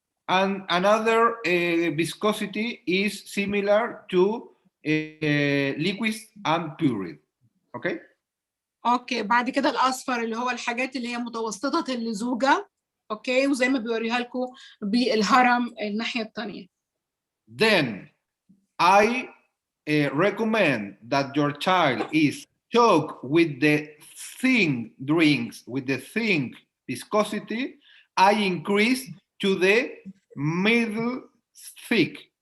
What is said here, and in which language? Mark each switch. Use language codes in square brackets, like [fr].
[en] And another viscosity is similar to liquids and puree. Okay? [ar] اوكي، بعد كده الأصفر اللي هو الحاجات اللي هي متوسطة اللزوجة. اوكي، وزي ما بيوريها لكم بالهرم الناحية الثانية. [en] Then I recommend that your child is choked with the thin drinks, with the thin viscosity. I increase to the middle thick.